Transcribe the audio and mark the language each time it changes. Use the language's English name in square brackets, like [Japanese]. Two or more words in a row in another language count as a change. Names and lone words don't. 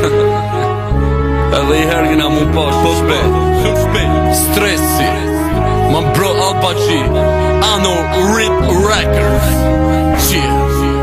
[Albanian] Edhe i herë gëna mu pash po shpejt [English] Stresi My bro Alba G I know Rip Records Cheers